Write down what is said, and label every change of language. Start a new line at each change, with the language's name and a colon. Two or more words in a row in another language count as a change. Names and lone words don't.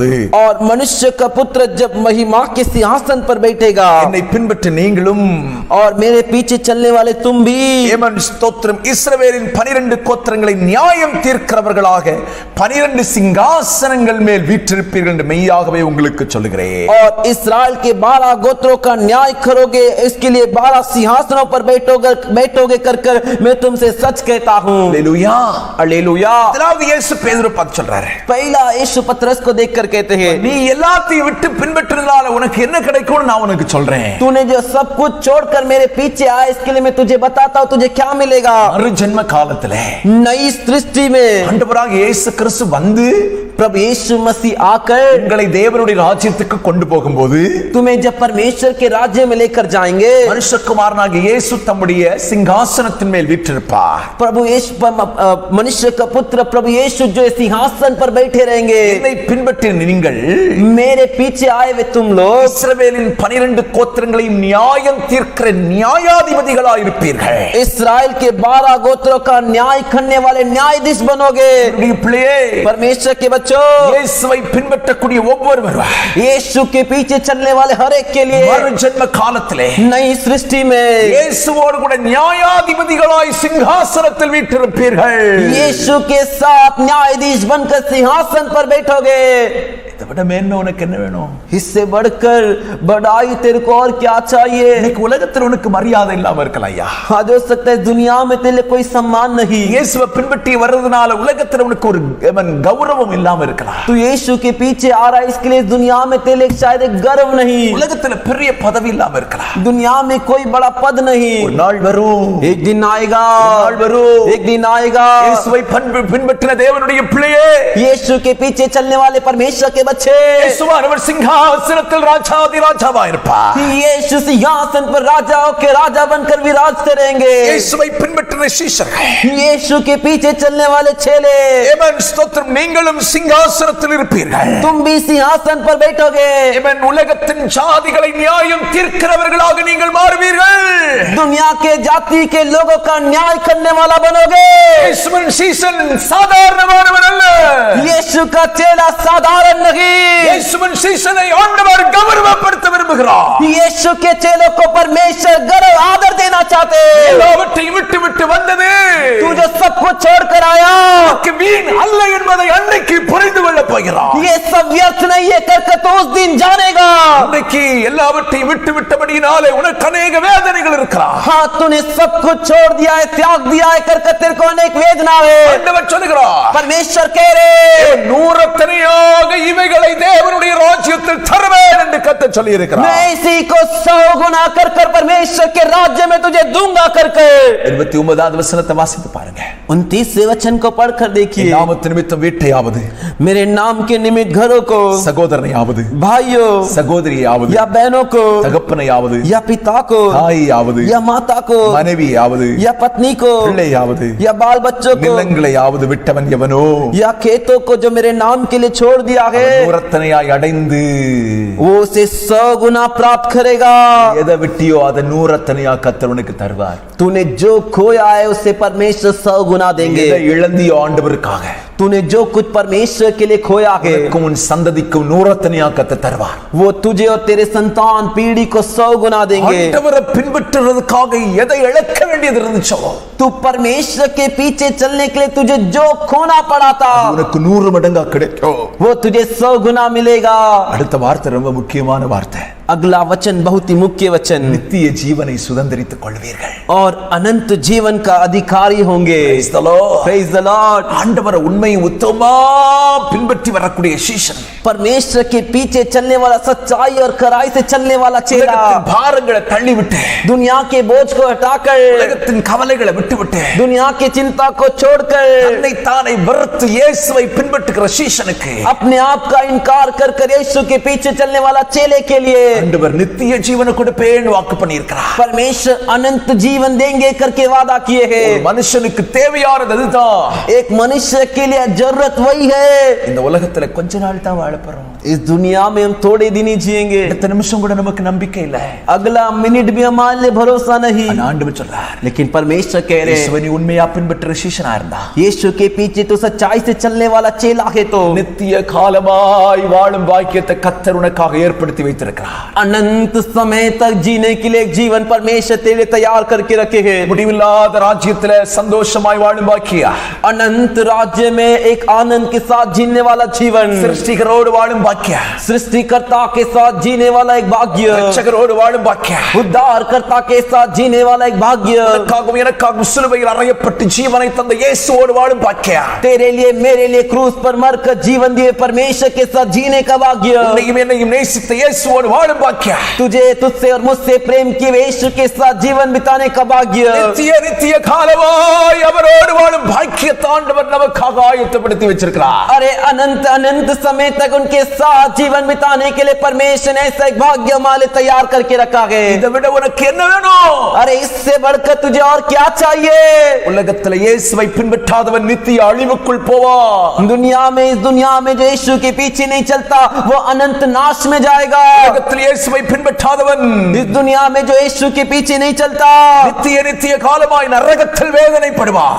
Hindi: और मनुष्य का पुत्र जब महिमा के सिंहासन पर बैठेगा,
Tamil: என்னை பின்பற்றி நீங்களும்
Hindi: और मेरे पीछे चलने वाले तुम भी,
Tamil: ஏமன் ஸ்தோத்திரம், இஸ்ரவேலின் 12 கோத்திரங்களை நியாயம் தீர்க்கிறவர்களாக 12 சிங்காசனங்கள் மேல் வீற்றிருப்பீர்கள் என்று மெய்யாகவே உங்களுக்கு சொல்லுகிறேன்.
Hindi: और इस्राएल के 12 गोत्रों का न्याय करोगे, इसके लिए 12 सिंहासनों पर बैठोगे कर मैं तुमसे सच कहता हूँ. हालेलुया, हालेलुया.
Tamil: முதலாவது இயேசு பேதுரு பார்த்து சொல்றாரு,
Hindi: पहला यीशु पतरस को देखकर कहते हैं,
Tamil: நீ எல்லாத்தையும் விட்டு பின்பற்றினால உனக்கு என்ன கிடைக்கும்னு நான் உனக்கு சொல்றேன்.
Hindi: तूने जो सब कुछ छोड़कर मेरे पीछे आया, इसके लिए मैं तुझे बताता हूँ तुझे क्या मिलेगा.
Tamil: மறு ஜென்ம காலத்திலே
Hindi: नई सृष्टि में
Tamil: ஆண்டவராக இயேசு கிறிஸ்து வந்து
Hindi: प्रभु यीशु मसीह आकर
Tamil: உங்களை தேவனுடைய ராஜ்யத்துக்கு கொண்டு போகும்போது,
Hindi: तुम्हें जब परमेश्वर के राज्य में लेकर जाएंगे,
Tamil: மனுஷகுமாரனாகிய இயேசு தம்முடைய சிங்காசனத்தின் மேல் வீற்றிருப்பார்.
Hindi: प्रभु यीशु मनुष्य का पुत्र प्रभु यीशु जो सिंहासन पर बैठे रहेंगे,
Tamil: என்னை பின்பற்றி நீங்கள்
Hindi: मेरे पीछे आए हुए तुम लोग
Tamil: இஸ்ரவேலின் 12 கோத்திரங்களையும் நியாயம் தீர்க்கிற நியாயாதிபதிகளாய் இருப்பீர்கள்.
Hindi: इस्राएल के 12 गोत्रों का न्याय करने वाले न्यायाधीश बनोगे. परमेश्वर के बच्चों,
Tamil: இயேசுவை பின்பற்றக்கூடிய ஒவ்வொருவரும்
Hindi: यीशु के पीछे चलने वाले हर एक के लिए
Tamil: மறு ஜென்ம காலத்திலே
Hindi: नई सृष्टि में
Tamil: இயேசுவோடு கூட நியாயாதிபதிகளாய் சிங்காசனத்தில் வீற்றிருப்பீர்கள்.
Hindi: यीशु के साथ न्यायाधीश बनकर सिंहासन पर बैठोगे.
Tamil: இதை விட மேன்மை உனக்கு என்ன வேணும்?
Hindi: इससे बढ़कर बड़ाई तेरे को और क्या चाहिए?
Tamil: இன்னைக்கு உலகத்தில் உனக்கு மரியாதை இல்லாம இருக்கலாம் ஐயா.
Hindi: आज हो सकता है दुनिया में तेरे लिए कोई सम्मान नहीं.
Tamil: இயேசுவை பின்பற்றி வர்றதுனால உலகத்தில் உனக்கு ஒரு கௌரவம் இல்லாம இருக்கலாம்.
Hindi: तू यीशु के पीछे आ रहा है, इसके लिए दुनिया में तेरे लिए शायद एक गर्व नहीं.
Tamil: உலகத்தில் பெரிய பதவி இல்லாம இருக்கலாம்.
Hindi: दुनिया में कोई बड़ा पद नहीं.
Tamil: ஒரு நாள் வரும்,
Hindi: एक दिन आएगा,
Tamil: நாள் வரும்,
Hindi: एक दिन आएगा.
Tamil: இயேசுவை பின்பற்றின தேவனுடைய பிள்ளையே,
Hindi: यीशु के पीछे चलने वाले परमेश्वर के बच्चे,
Tamil: இயேசுவானவர் சிங்காசனத்தில் ராஜாதி ராஜாவாய் இருப்பார்.
Hindi: यीशु सिंहासन पर राजाओं के राजा बनकर विराजते रहेंगे.
Tamil: இயேசுவை பின்பற்றின சீஷர்கள்,
Hindi: यीशु के पीछे चलने वाले चेले,
Tamil: ஆமென் ஸ்தோத்திரம், நீங்களும் சிங்காசனத்தில் இருப்பீர்கள்.
Hindi: तुम भी सिंहासन पर बैठोगे.
Tamil: ஆமென். உலகத்தின் ஜாதிகளை நியாயம் தீர்க்கிறவர்களாக நீங்கள் மாறுவீர்கள்.
Hindi: दुनिया के जाति के लोगों का न्याय करने वाला बनोगे.
Tamil: இயேசுவின் சீஷன் சாதாரணமானவன் அல்ல.
Hindi: यीशु का चेला साधारण नहीं.
Tamil: இயேசுவின் சீஷனை ஆண்டவர் கௌரவப்படுத்த விரும்புகிறார்.
Hindi: यीशु के चेलों को परमेश्वर गर्व आदर देना चाहते.
Tamil: எல்லாவற்றையும் விட்டு விட்டு வந்தது
Hindi: तू जो सब कुछ छोड़कर आया,
Tamil: உனக்கு வீண் அல்ல என்பதை அன்னைக்கு புரிந்து கொள்ளப் போகிறார்.
Hindi: ये सब व्यर्थ नहीं है करके तो उस दिन जानेगा.
Tamil: அன்னைக்கு எல்லாவற்றையும் விட்டு விட்டபடியினாலே உனக்கு अनेक வேதனைகள் இருக்கலாம்.
Hindi: हाँ, तूने सब कुछ छोड़ दिया है, त्याग दिया है करके तेरे को अनेक वेदना है.
Tamil: ஆண்டவர் சொல்கிறார்,
Hindi: परमेश्वर कह रहे,
Tamil: நூறத்தனையாக இவைகளை தேவனுடைய ராஜ்யத்தில் தருவேன் என்று கர்த்தர் சொல்லி இருக்கிறார்.
Hindi: मैं इसी को 100 गुना कर परमेश्वर के राज्य में तुझे दूंगा करके.
Tamil: 29வது வசனத்தை வாசித்து பாருங்க.
Hindi: 29वें वचन को पढ़कर देखिए.
Tamil: நாமத்து நிமித்தம் வீட்டையாவது,
Hindi: मेरे नाम के निमित्त घरों को,
Tamil: சகோதரனையாவது,
Hindi: भाइयों,
Tamil: சகோதரி சகோதரியாவது
Hindi: या बहनों को
Tamil: தகப்பனையாவது
Hindi: या पिता को
Tamil: தாயையாவது
Hindi: या माता को
Tamil: மனைவியாவது
Hindi: या पत्नी को
Tamil: பிள்ளையாவது
Hindi: या बाल बच्चों को
Tamil: நிலங்களையாவது விட்டவன் எவனோ
Hindi: या खेतों को जो मेरे नाम के लिए छोड़ दिया है
Tamil: நூறத்தனையாய் அடைந்து
Hindi: वो उसे 100 गुना प्राप्त करेगा।
Tamil: எதை விட்டியோ அதை நூறத்தனையா கர்த்தர் உனக்கு தருவார்।
Hindi: तूने जो खोया है उससे परमेश्वर 100 गुना देंगे।
Tamil: எதை இழந்தியோ ஆண்டவருக்காக
Hindi: तूने जो कुछ परमेश्वर के लिए खोया है
Tamil: உன் சந்ததிக்கு நூறத்தனையா கர்த்தர் தருவார்।
Hindi: वो तुझे और तेरे संतान पीढ़ी को 100 गुना देंगे।
Tamil: ஆண்டவரை பின்பற்றுவதற்காக எதை இழக்க வேண்டியது இருந்துச்சோ
Hindi: तू परमेश्वर के पीछे चलने के लिए तुझे जो खोना पड़ा था
Tamil: உனக்கு 100 மடங்கா கிடைக்கும்।
Hindi: वो तुझे 100 गुना मिलेगा।
Tamil: அடுத்த வார்த்தை ரொம்ப முக்கியமான வார்த்தை।
Hindi: अगला वचन बहुत ही मुख्य वचन,
Tamil: நித்திய ஜீவனை சுதந்தரித்துக் கொள்வீர்கள்
Hindi: और अनंत जीवन का अधिकारी होंगे।
English: Praise the Lord. Praise the Lord।
Tamil: ஆண்டவரை உண்மை உத்தமமா பின்பற்றி வரக்கூடிய சீஷன்,
Hindi: परमेश्वर के पीछे चलने वाला, सच्चाई और खराई से चलने वाला चेला,
Tamil: உலகத்தின் பாரங்களை தள்ளிவிட்டு
Hindi: दुनिया के बोझ को हटाकर,
Tamil: உலகத்தின் கவலைகளை விட்டுவிட்டு
Hindi: दुनिया की चिंता को छोड़कर,
Tamil: தன்னை தானே வெறுத்து இயேசுவை பின்பற்றுகிற சீஷனுக்கு
Hindi: अपने आप का इनकार कर कर यीशु के पीछे चलने वाला चेले के लिए
Tamil: ஆண்டவர் நித்திய ஜீவனை கொடுப்பேன்னு வாக்கு பண்ணியிருக்கிறார்।
Hindi: परमेश्वर अनंत जीवन देंगे करके वादा किए
Tamil: ஒரு
Hindi: हैं।
Tamil: மனுஷனுக்கு தேவையானது அதுதான்।
Hindi: एक मनुष्य के लिए जरूरत वही है।
Tamil: இந்த உலகத்துல கொஞ்ச நாள் தான் வாழ போறோம்।
Hindi: इस दुनिया में हम थोड़े दिन ही जिएंगे,
Tamil: அடுத்த நிமிஷம் கூட நமக்கு நம்பிக்கை இல்ல।
Hindi: अगला मिनट भी हमारे लिए भरोसा नहीं।
Tamil: ஆனா ஆண்டவர் சொல்றார்,
Hindi: लेकिन परमेश्वर कह रहे हैं,
Tamil: இயேசுவை நீ உண்மையா பின்பற்றுற சீஷனா இருந்தா
Hindi: यीशु के पीछे तो सच्चाई से चलने वाला चेला है तो
Tamil: நித்திய காலமாய் வாழும் பாக்கியத்தை கர்த்தர் உனக்காக ஏற்படுத்தி வைத்திருக்கிறார்।
Hindi: अनंत समय तक जीने के लिए एक जीवन परमेश्वर तेरे लिए तैयार करके रखे हैं।
Tamil: முடிவில்லாத ராஜ்யத்துல சந்தோஷமாய் வாழும் பாக்கியா,
Hindi: अनंत राज्य में एक आनंद के साथ जीने वाला जीवन,
Tamil: சிருஷ்டிகரோடு வாழும் பாக்கியா,
Hindi: सृष्टिकर्ता के साथ जीने वाला एक भाग्य,
Tamil: ரட்சகரோடு வாழும் பாக்கியா,
Hindi: उद्धारकर्ता के साथ जीने वाला एक भाग्य,
Tamil: உனக்காகவும் எனக்காகவும் சிலுவையில் அறையப்பட்டு ஜீவனை தந்த இயேசுவோடு வாழும் பாக்கியா,
Hindi: तेरे लिए मेरे लिए क्रूस पर मरकर जीवन दिए परमेश्वर के साथ जीने का भाग्य,
Tamil: உன்னையும் என்னையும் நேசித்த இயேசுவோடு வாழும் பாக்கியா,
Hindi: तुझे तुझसे और मुझसे प्रेम किए यीशु के साथ जीवन बिताने का भाग्य,
Tamil: நித்திய நித்திய காலமாய் அவரோடு வாழும் பாக்கியத்தை ஆண்டவர் நமக்காக ஆயத்தப்படுத்தி வச்சிருக்கிறார்।
Hindi: अरे अनंत अनंत समय तक उनके साथ जीवन बिताने के लिए परमेश्वर ने ऐसा एक भाग्य हमारे लिए तैयार करके रखा है।
Tamil: இதை விட உனக்கு என்ன வேணும்?
Hindi: अरे इससे बढ़कर तुझे और क्या चाहिए?
Tamil: உலகத்துல இயேசுவை பின்பற்றாதவன் நித்திய அழிவுக்குள் போவான்।
Hindi: दुनिया में, इस दुनिया में जो यीशु के पीछे नहीं चलता वो अनंत नाश में जाएगा।
Tamil: உலகத்தில் இயேசுவை பின்பற்றாதவன்
Hindi: इस दुनिया में जो यीशु के पीछे नहीं चलता
Tamil: நித்திய நித்திய காலமாய் நரகத்தில் வேதனைப்படுவான்।